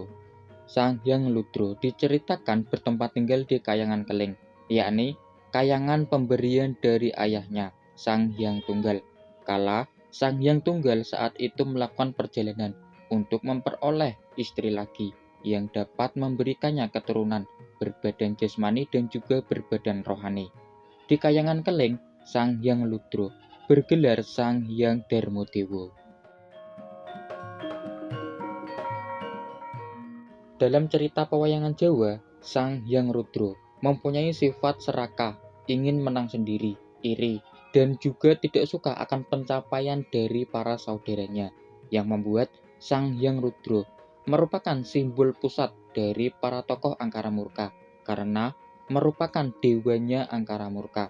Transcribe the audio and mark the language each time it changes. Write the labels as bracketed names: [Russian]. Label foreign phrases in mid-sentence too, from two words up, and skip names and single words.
[Indonesian] Sang Hyang Ludra diceritakan bertempat tinggal di Kayangan Keling, yakni kayangan pemberian dari ayahnya, Sang Hyang Tunggal. Kala Sang Hyang Tunggal saat itu melakukan perjalanan untuk memperoleh istri lagi yang dapat memberikannya keturunan berbadan jasmani dan juga berbadan rohani. Di Kayangan Keling, Sang Hyang Ludra bergelar Sang Hyang Darmadewa. Dalam cerita pewayangan Jawa, Sang Hyang Rudra mempunyai sifat serakah, ingin menang sendiri, iri, dan juga tidak suka akan pencapaian dari para saudaranya, yang membuat Sang Hyang Rudra merupakan simbol pusat dari para tokoh Angkara Murka, karena merupakan dewanya Angkara Murka.